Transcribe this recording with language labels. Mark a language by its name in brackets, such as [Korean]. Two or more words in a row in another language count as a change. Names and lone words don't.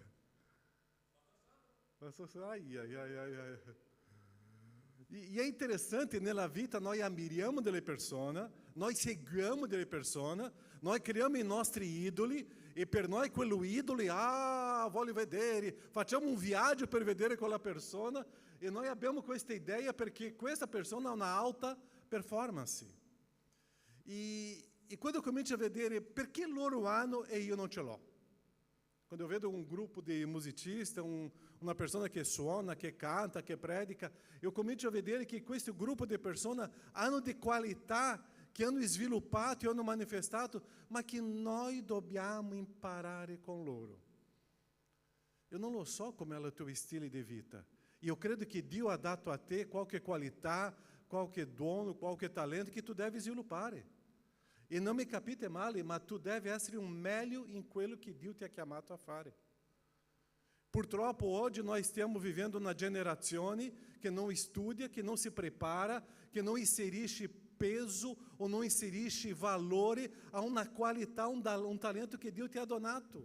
[Italian] E è interessante, nella vita noi ammiriamo delle persone, noi seguiamo delle persone, noi creiamo i nostri idoli e per noi quello idolo, voglio vedere, facciamo un viaggio per vedere quella persona e noi abbiamo questa idea perché questa persona ha una alta performance. E quando comincio a vedere perché loro hanno e io non ce l'ho. Quando eu vedo [Portuguese] um grupo de [Italian] musicistas, [Portuguese] uma pessoa que [Italian] suona, que canta, que predica, eu comincio a vedere che questo gruppo di persone hanno di qualità che hanno sviluppato e hanno manifestato, ma che noi dobbiamo imparare con loro. [Portuguese] Eu não [Italian] lo so come è il tuo stile di vita. Io credo che Dio ha dato a te qualche qualità, qualche dono, qualche talento che tu devi sviluppare. E não me capite male, ma tu deve essere un meglio in quello che Dio ti ha chiamato a fare. Purtroppo oggi noi stiamo vivendo una generazione che non studia, che non si prepara, che non inserisce peso o non inserisce valore a una qualità, un talento che Dio ti ha donato.